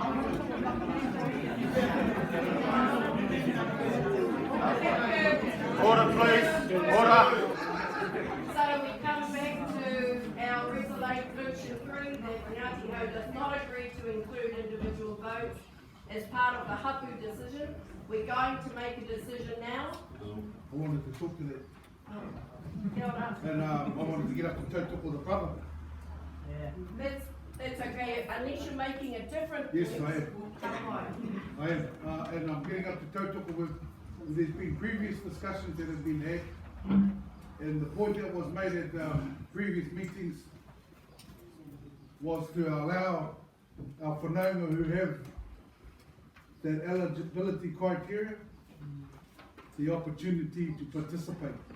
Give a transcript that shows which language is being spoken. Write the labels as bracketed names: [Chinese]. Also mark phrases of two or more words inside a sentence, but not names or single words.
[English] Order, please. Order. So we come back to our resolution 3 that Ngāti Hau does not agree to include individual votes as part of the Hapū decision. We're going to make a decision now. I wanted to talk to that. [Māori] Kia ora. [English] And I wanted to get up and tautoko the brother. That's okay, unless you're making a different. Yes, I am. I am. And I'm getting up to tautoko with, there's been previous discussions that have been had. And the point that was made at previous meetings was to allow our whanaunga who have that eligibility criteria the opportunity to participate.